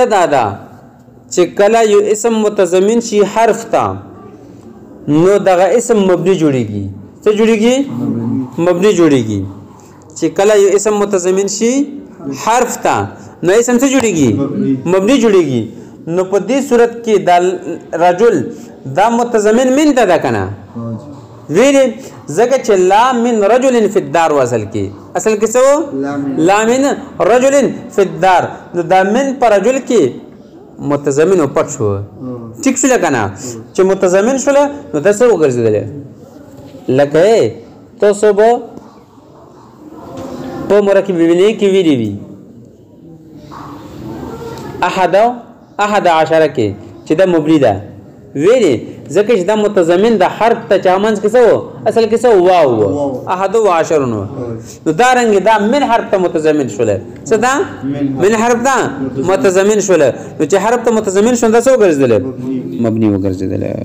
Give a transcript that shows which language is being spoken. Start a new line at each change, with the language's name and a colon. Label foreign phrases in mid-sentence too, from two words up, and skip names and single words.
Pashto: دا چې کله یو اسم متضمن شي حرف ته نو دغه اسم مبني جوړيږي څه جوړيږي مبني جوړيږي چې کله یو اسم متضمن شي حرف ته نو اسم څه جوړيږي مبني جوړيږي نو په دې صورت کې د رجل دا متضمن من ته ده کنه ویلې زکه چې
Arabic: لا من رجل فی الدار
Pashto: اصل کې څه
Arabic: لا من رجل فی الدار
Pashto: نو دا من پر رجل کې متضمن او پټ شو ټیک شو کنه چې متضمن شو نو دا څه وګرځیدل لکه تاسو به په مرکب ویني کې ویلې وی احد عشره کې چې دا مبني ده ویلې ځکه چې دا متضمن د حرف ته چامنځ کې څه اصل کې څه واو احد و عشر نو دا رنګ دا من حرف ته متضمن شول څه دا من حرف ته متضمن شول نو چې حرف ته متضمن شول دا څه وګرځیدل مبني وګرځیدل